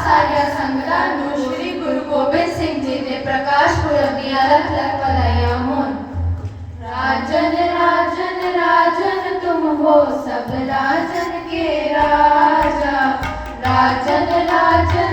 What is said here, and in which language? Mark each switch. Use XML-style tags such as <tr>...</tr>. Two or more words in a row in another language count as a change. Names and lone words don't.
<pa>ਸਾਰੀਆਂ ਸੰਗਤਾਂ ਨੂੰ ਸ੍ਰੀ ਗੁਰੂ ਗੋਬਿੰਦ ਸਿੰਘ ਜੀ ਦੇ ਪ੍ਰਕਾਸ਼ ਪੁਰਬ ਦੀਆਂ ਲੱਖ ਲੱਖ ਵਧਾਈਆਂ ਹੋਣ।</pa> <hi>राजन राजन राजन तुम हो सब राजन के राजा, राजन राजन</hi>